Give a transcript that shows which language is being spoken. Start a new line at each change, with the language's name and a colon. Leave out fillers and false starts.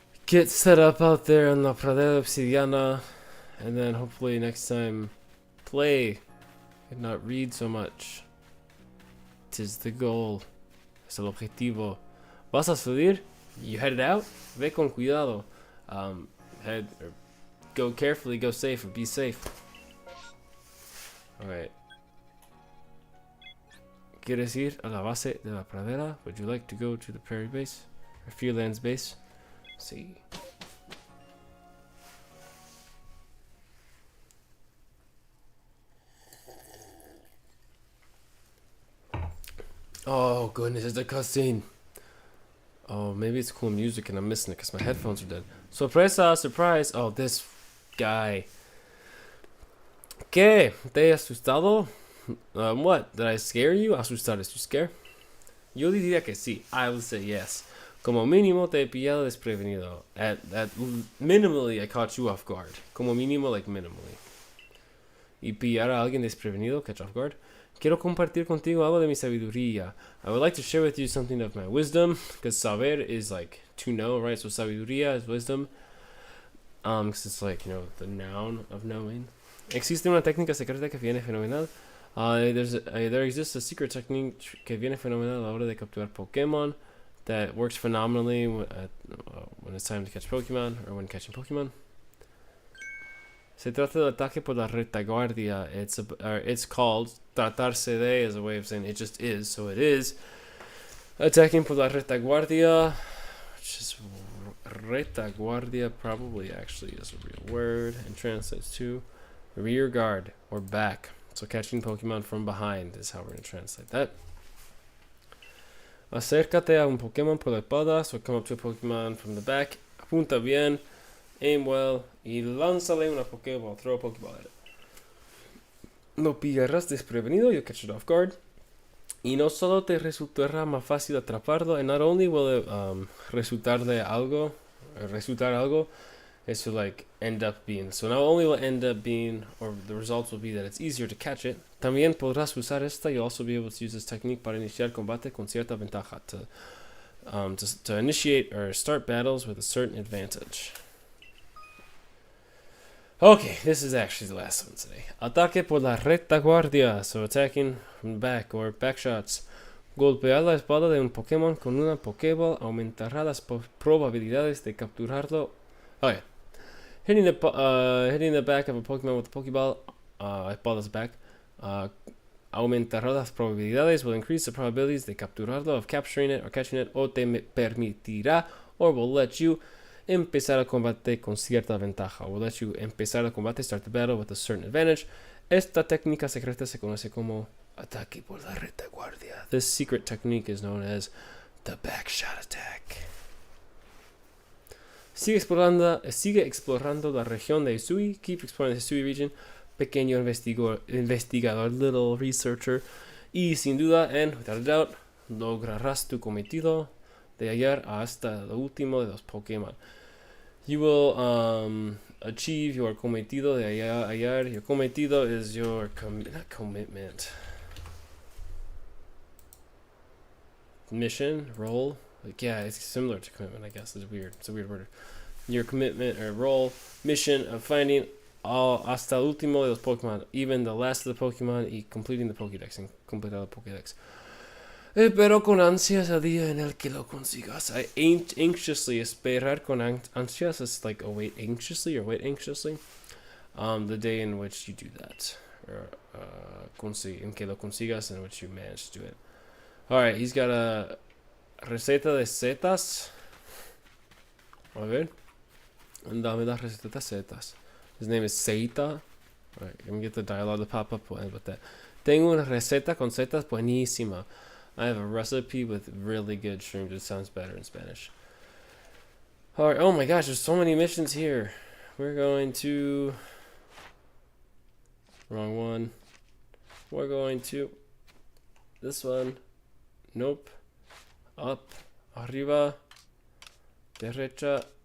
English: get set up out there in
Spanish: la pradera obsidiana,
English: and then hopefully next time play and not read so much. 'Tis the goal.
Spanish: Es el objetivo. ¿Vas a salir?
English: You headed out?
Spanish: Ve con cuidado.
English: Go carefully, go safe, or be safe. Alright.
Spanish: ¿Quieres ir a la base de la pradera?
English: Would you like to go to the prairie base? Or Fearlands base?
Spanish: Sí.
English: Oh goodness, it's a cutscene. Oh, maybe it's cool music and I'm missing it because my headphones are dead.
Spanish: Sorpresa,
English: surprise. Oh, this guy.
Spanish: ¿Qué? ¿Te he asustado?
English: What? Did I scare you? Asustar, is to scare?
Spanish: Yo diría que sí.
English: I would say yes.
Spanish: Como mínimo te he pillado desprevenido.
English: At minimally I caught you off guard.
Spanish: Como mínimo,
English: like minimally.
Spanish: Y pillar a alguien desprevenido,
English: catch off guard.
Spanish: Quiero compartir contigo algo de mi sabiduría.
English: I would like to share with you something of my wisdom, because saber is like to know, right? So sabiduría is wisdom. Because it's like, you know, the noun of knowing.
Spanish: Existe una técnica secreta que viene fenomenal.
English: There exists a secret technique
Spanish: que viene fenomenal a la hora de capturar Pokemon
English: that works phenomenally when it's time to catch Pokemon or when catching Pokemon.
Spanish: Se trata del ataque por la retaguardia.
English: It's called tratarse de as a way of saying it just is. So it is attacking
Spanish: por la retaguardia,
English: which is retaguardia probably actually is a real word and translates to rear guard or back. So catching Pokemon from behind is how we're going to translate that.
Spanish: Acércate a un Pokemon por la espalda.
English: So come up to a Pokemon from the back.
Spanish: Apunta bien.
English: Aim well.
Spanish: Y lánzale una Pokéball.
English: Throw a Pokéball at it.
Spanish: Lo pillarás desprevenido.
English: You'll catch it off guard.
Spanish: Y no solo te resultará más fácil atraparlo.
English: And not only will it
Spanish: resultar algo,
English: is to like end up being. So not only will it end up being, or the results will be that it's easier to catch it.
Spanish: También podrás usar esta.
English: You'll also be able to use this technique
Spanish: para iniciar combate con cierta ventaja.
English: To initiate or start battles with a certain advantage. Okay, this is actually the last one today.
Spanish: Ataque por la retaguardia.
English: So attacking from the back or back shots.
Spanish: Golpear la espada de un Pokémon con una Pokéball aumentará las probabilidades de capturarlo.
English: Oh yeah. Hitting the back of a Pokemon with a Pokéball, espada's back,
Spanish: aumentará las probabilidades,
English: will increase the probabilities
Spanish: de capturarlo,
English: of capturing it or catching it,
Spanish: o te permitirá,
English: or will let you
Spanish: empezar el combate con cierta ventaja.
English: Will let you
Spanish: empezar el combate,
English: start the battle with a certain advantage.
Spanish: Esta técnica secreta se conoce como ataque por la retaguardia.
English: This secret technique is known as the backshot attack.
Spanish: Sigue explorando la región de Hisui.
English: Keep exploring the Hisui region.
Spanish: Pequeño investigador,
English: little researcher.
Spanish: Y sin duda,
English: and without a doubt,
Spanish: lograrás tu cometido de hallar hasta el último de los Pokémon.
English: You will achieve your
Spanish: cometido de hallar.
English: Your cometido is your commitment. Mission, role. Like, yeah, it's similar to commitment, I guess. It's weird. It's a weird word. Your commitment or role, mission of finding
Spanish: hasta el último de los Pokemon,
English: even the last of the Pokemon, y completing the Pokédex, and
Spanish: completar el Pokédex. Espero con ansias el día en el que lo consigas.
English: I anxiously,
Spanish: esperar con ansias
English: is like await anxiously or wait anxiously. The day in which you do that. Or
Spanish: en que lo consigas,
English: in which you manage to do it. Alright, he's got a
Spanish: receta de setas. A ver. Dame la receta de setas.
English: His name is Seita. Alright, let me get the dialogue to pop up with that.
Spanish: Tengo una receta con setas buenísima.
English: I have a recipe with really good shrooms. It sounds better in Spanish. Alright, oh my gosh, there's so many missions here. We're going to... Wrong one. We're going to... This one. Nope. Up.
Spanish: Arriba. Derecha.